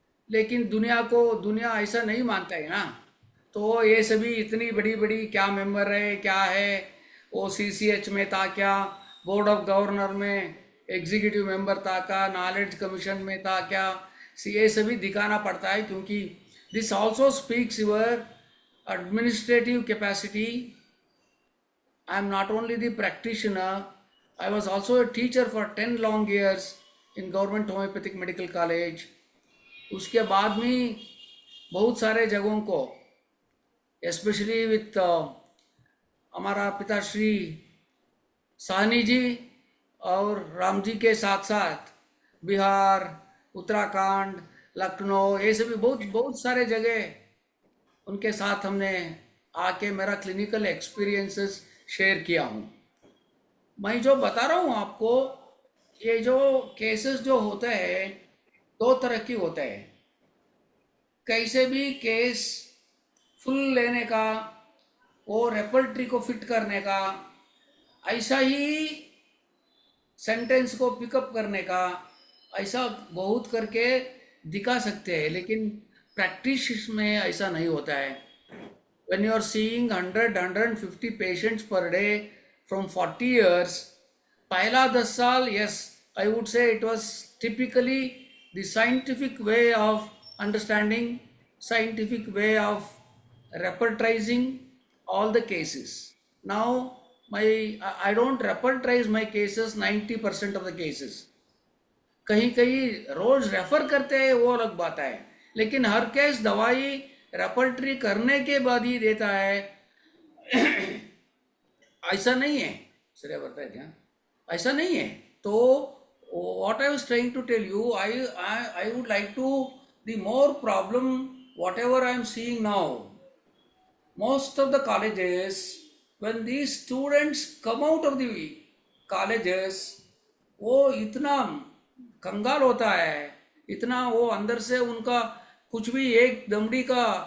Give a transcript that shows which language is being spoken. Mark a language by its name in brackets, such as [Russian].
[Hindi] लेकिन दुनिया ऐसा नहीं मानता है ना। तो ये सभी इतनी बड़ी बड़ी क्या मेंबर है क्या है, वो सीसीएच में था क्या, बोर्ड ऑफ गवर्नर में एग्जीक्यूटिव मेंबर था क्या, नॉलेज कमीशन में था क्या, ये सभी दिखाना पड़ता है क्योंकि [English] This also speaks your administrative capacity. I am not only the practitioner, I was also a teacher for 10 long years in Government Homeopathic Medical College. [Hindi] उसके बाद में बहुत सारे जगहों को, स्पेशली विथ हमारा पिताश्री साहनी जी और राम जी के साथ साथ बिहार, उत्तराखंड, लखनऊ, ये सभी बहुत बहुत सारे जगह उनके साथ हमने आके मेरा क्लिनिकल एक्सपीरियंसेस शेयर किया हूँ। मैं जो बता रहा हूँ आपको, ये जो केसेस जो होते हैं दो तरह की होते हैं। कैसे भी केस फुल लेने का, वो रेपर्टरी को फिट करने का, ऐसा ही सेंटेंस को पिकअप करने का, ऐसा बहुत करके दिखा सकते हैं, लेकिन प्रैक्टिस में ऐसा नहीं होता है। [English] When you are seeing 100-150 patients per day from 40 years, [Hindi] पहला 10 साल, [English] yes, I would say it was typically the scientific way of understanding, scientific way of repertorizing all the cases. Now, I don't repertorize my cases 90% of the cases. [Hindi] कहीं कहीं रोज refer करते हैं वो अलग बात है, लेकिन हर केस दवाई रेपर्टरी करने के बाद ही देता है ऐसा नहीं है। श्रेया बताए क्या, ऐसा नहीं है। तो [English] what I was trying to tell you, I would like to the more problem whatever I am seeing now, most of the colleges, when these students come out of the colleges, [Hindi] वो इतना कंगाल होता है, इतना वो अंदर से उनका कुछ भी एक दमड़ी का